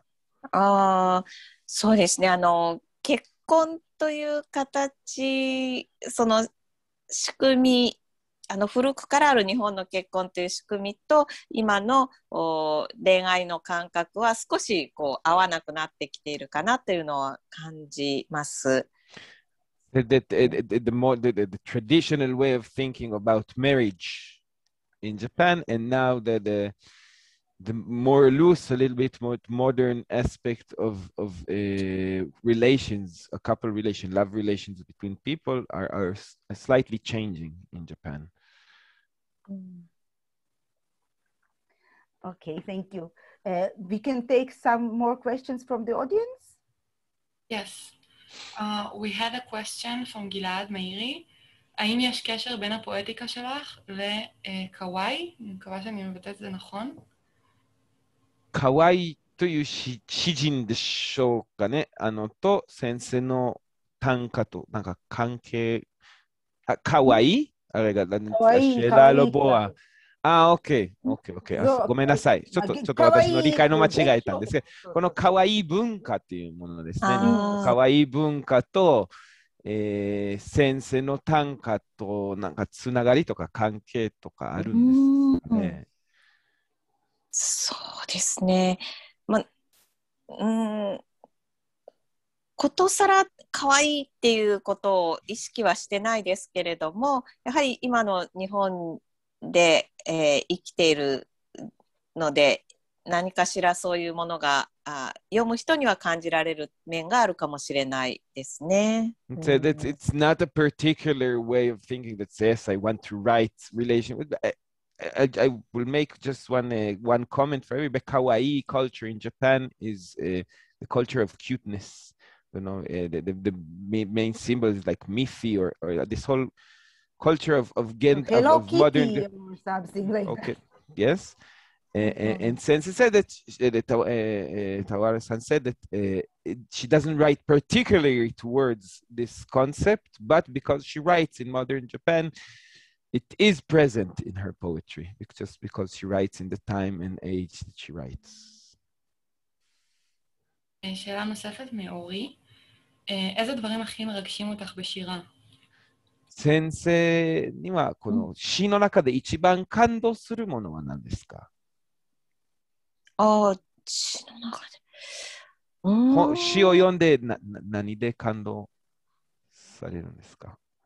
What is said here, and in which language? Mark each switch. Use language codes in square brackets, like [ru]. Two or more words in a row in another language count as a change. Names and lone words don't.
[ja] そうですね、結婚という形、その仕組み、古くからある日本の結婚という仕組みと今の恋愛の感覚は少し合わなくなってきているかなというのを感じます。 [en] The traditional way of thinking about marriage in Japan and now the the more loose, a little bit more modern aspect of relations, a couple relation, love relations between people are slightly changing in Japan. Okay, thank you. We can take some more questions from the audience. Yes. We had a question from Gilad Meiri. [he] האם יש קשר בין הפואטיקה שלך לקוואי? אני מקווה שאני מבטאת את זה נכון. [ja] 可愛いという詩人でしょうかね。と先生の短歌となんか関係。可愛いあれが、 [he] השאלה לא ברורה。 [ja] OK。ごめんなさい。ちょっと私の理解の間違えたんですけど、この可愛い文化っていうものですね。可愛い文化と、先生の短歌となんかつながりとか関係とかあるんですね。そうですね。ことさら可愛いっていうことを意識はしてないですけれども、やはり今の日本で、生きているので、何かしらそういうものが読む人には感じられる面があるかもしれないですね。 [en] So it's not a particular way of thinking that says I want to write relation with. I will make just one comment for everybody. Kawaii culture in Japan is the culture of cuteness. You know, the main symbol is like Miffy or this whole culture of Hello of modern Kitty or something like okay. that. Yes. And Sensei said that Tawara-san said that she doesn't write particularly towards this concept, but because she writes in modern Japan, it is present in her poetry, just because she writes in the time and age that she writes. [he] שאלה נוספת מאורי, איזה דברים הכי מרגשים אותך בשירה? [ja] 先生にはこの詩の中で一番感動するものは何ですか？詩の中で。詩を読んで何で感動されるんですか？